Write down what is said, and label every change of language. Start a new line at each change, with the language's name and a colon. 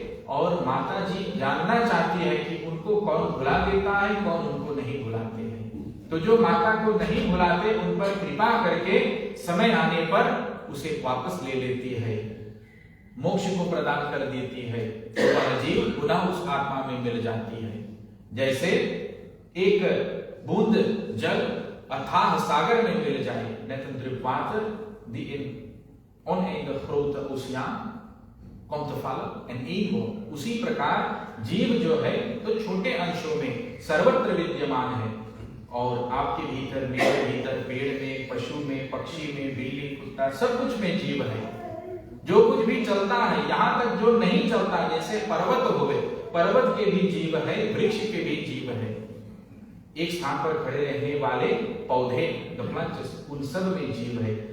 Hindi: और माता जी जानना चाहती है कि उनको कौन भुला देता है, कौन उनको नहीं भुलाते हैं। तो जो माता को नहीं भुलाते उन पर कृपा करके समय आने पर उसे वापस ले लेती है, मोक्ष को प्रदान कर देती है, तो वह जीव पुनः उस आत्मा में मिल जाती है। जैसे एक बूंद जल अथाह सागर में मिल जाए,
Dutch: net een drup water die in oneindig grote oceaan komt te vallen en één wordt।
Hindi: उसी प्रकार जीव जो है तो छोटे अंशों में सर्वत्र विद्यमान है, और आपके भीतर, मेरे भीतर, पेड़ में, पशु में, पक्षी में, बिल्ली, कुत्ता, सब कुछ में जीव है। जो कुछ भी चलता है, यहाँ तक जो नहीं चलता, जैसे पर्वत हो गए, पर्वत के भी जीव है, वृक्ष के भी जीव है, एक स्थान पर खड़े रहने वाले पौधे, उन सब में जीव है।